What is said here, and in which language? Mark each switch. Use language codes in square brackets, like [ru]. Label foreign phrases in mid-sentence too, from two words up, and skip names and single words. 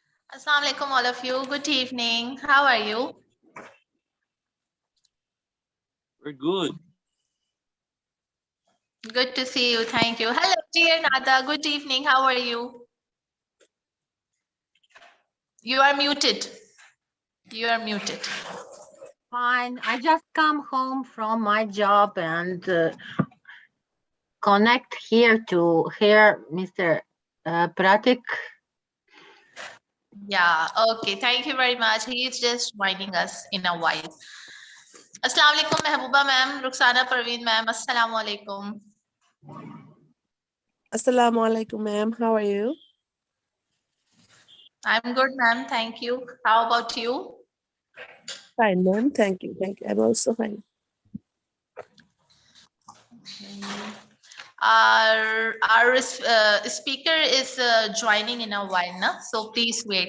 [ar] السلام عليكم, [en] all of you. Good evening. How are you? We're good. Good to see you. Thank you. Hello, dear Nada. Good evening. How are you? You are muted. You are muted. Fine. I just come home from my job and connect here to hear Mr. Pratik. Yeah, okay. Thank you very much. He is just joining us in a while. [ar] السلام عليكم, Mehbooba ma'am, Ruxana Parveen ma'am. السلام عليكم. السلام عليكم, [en] ma'am. How are you? I'm good, ma'am. Thank you. How about you? Fine, ma'am. Thank you. Thank you. I'm also fine. Our speaker is joining in a while now, so please wait.